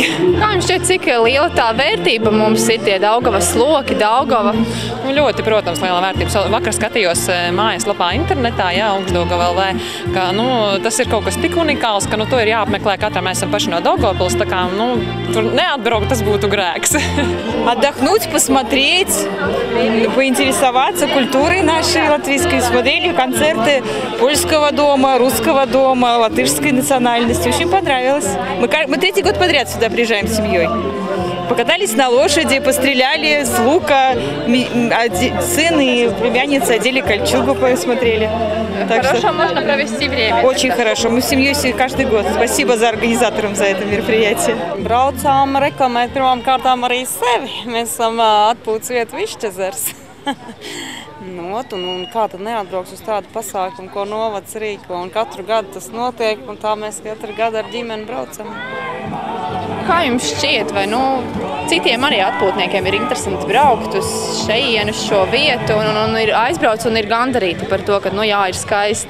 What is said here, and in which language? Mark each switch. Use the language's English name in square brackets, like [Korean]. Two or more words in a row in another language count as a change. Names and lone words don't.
[Latvian] Kā jums šķiet, cik liela tā vērtība mums ir tie Daugavas loki, Daugava? Ļoti, protams, liela vērtība. Vakar skatījos mājaslapā internetā, Augšdaugava.lv, ka tas ir kaut kas tik unikāls, ka to ir jāapmeklē katram. Mēs esam paši no Daugavpils, tā kā tur neatbraukt, tas būtu grēks. [Russian] отдохнуть, посмотреть, поинтересоваться культурой нашей латвийской. Смотрели концерты польского дома, русского дома, латышской национальности. Очень понравилось. Мы 3-й год подряд сюда приезжаем с семьей. Покатались на лошади, постреляли с лука, сын и племянница одели кольчугу, посмотрели. Хорошо можно провести время. Очень хорошо. Мы с семьей каждый год. Спасибо организаторам за это мероприятие. [Latvian] Braucām reklamēt pirmām kārtām arī sevi. Mēs esam atpūtas vieta Višķezers. Un kā tad neatbrauks uz tādu pasākumu, ko novads rīko. Un katru gadu tas notiek, un tā mēs katru gadu ar ģimeni braucam. Kā jums šķiet, vai citiem arī atpūtniekiem ir interesanti braukt uz šejienu, uz šo vietu un ir aizbrauc un ir gandarīti par to, ka, jā, ir skaisti?